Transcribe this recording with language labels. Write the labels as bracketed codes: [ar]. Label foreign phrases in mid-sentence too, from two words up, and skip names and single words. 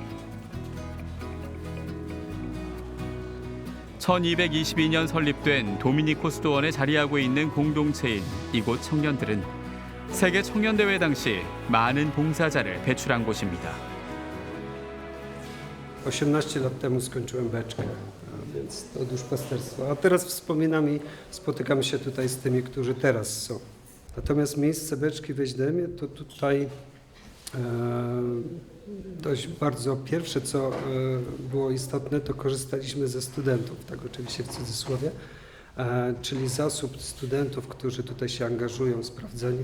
[ko] 1222년 설립된 도미니코스도원에 자리하고 있는 공동체인 이곳 청년들은 세계 청년대회 당시 많은 봉사자를 배출한 곳입니다. [pl] 18 lat temu skończyłem beczkę, więc to duszpasterstwo. A teraz wspominam i spotykam się tutaj z tymi, którzy teraz są. Natomiast miejsce beczki w Ejdemie to tutaj dość bardzo pierwsze, co było istotne, to korzystaliśmy ze studentów, tak oczywiście w cudzysłowie, czyli zasób studentów, którzy tutaj się angażują, sprawdzeni.